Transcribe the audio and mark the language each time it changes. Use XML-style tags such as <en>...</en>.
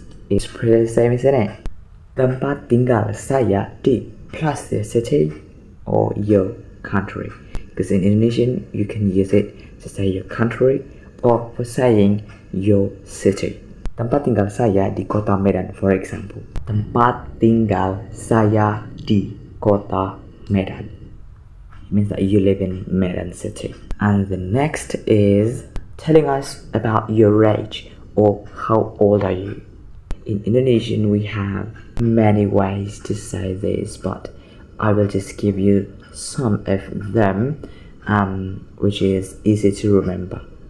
<en>It's pretty the same, isn't it?</en> <id>Tempat tinggal saya di</id> <en>plus the city or your country, because in Indonesian you can use it to say your country or for saying your city.</en> <id>Tempat tinggal saya di kota Medan,</id> <en>for example.</en> <id>Tempat tinggal saya di kota Medan.</id> <en>It means that you live in Medan city. And the next is telling us about your age or how old are you. In Indonesian we have many ways to say this, but I will just give you some of them which is easy to remember.</en>